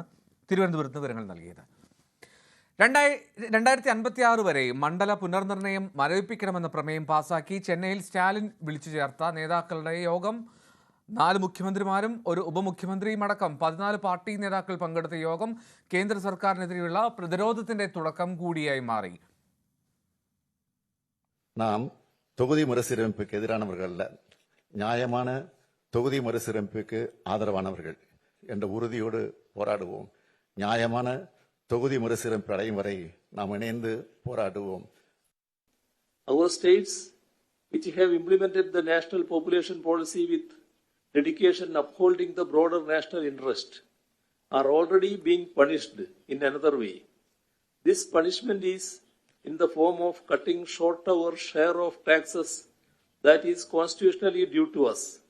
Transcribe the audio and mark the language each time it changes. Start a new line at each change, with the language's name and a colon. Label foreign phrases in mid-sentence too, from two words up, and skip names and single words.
Malayalam: VV അരുണാണ് തിരുവനന്തപുരത്ത് വിവരങ്ങൾ നൽകിയത്. 2056 വരെ മണ്ഡല പുനർനിർണയം മരവിപ്പിക്കണമെന്ന പ്രമേയം പാസാക്കി ചെന്നൈയിൽ സ്റ്റാലിൻ വിളിച്ചു ചേർത്ത നേതാക്കളുടെ യോഗം 4 മുഖ്യമന്ത്രിമാരും ഒരു ഉപമുഖ്യമന്ത്രിയും അടക്കം 14 പാർട്ടി നേതാക്കൾ പങ്കെടുത്ത യോഗം കേന്ദ്ര സർക്കാരിനെതിരെയുള്ള പ്രതിരോധത്തിന്റെ തുടക്കം കൂടിയായി മാറി.
Tamil: നാം தொகுதி மறுசீரமைப்புக்கு எதிரானவர்கள் அல்ல, நியாயமான தொகுதி மறுசீரமைப்புக்கு ஆதரவானவர்கள் என்ற உறுதியோடு போராடுவோம். நியாயமான தொகுதி மறுசீரமைப்பு அடையும் வரை நாம் இணைந்து போராடுவோம்.
English: Our states which have implemented the national population policy with dedication upholding the broader national interest are already being punished in another way. This punishment is in the form of cutting short our share of taxes that is constitutionally due to us.